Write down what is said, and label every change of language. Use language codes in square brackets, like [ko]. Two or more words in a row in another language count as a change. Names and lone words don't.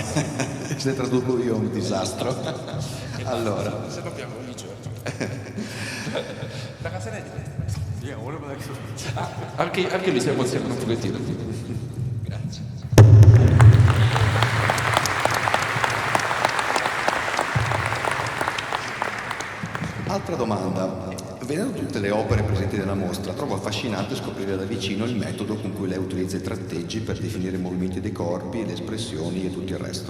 [it] Se traduco io è un disastro. Allora, Se lo abbiamo ogni giorno. La casella è di te. [ja] いや俺も泣きそう。 [it] Anche lui si emoziona un pochettino. Grazie. altra domanda. Vedendo tutte le opere presenti nella mostra, trovo affascinante scoprire da vicino il metodo con cui lei utilizza i tratteggi per definire i movimenti dei corpi, le espressioni e tutto il resto.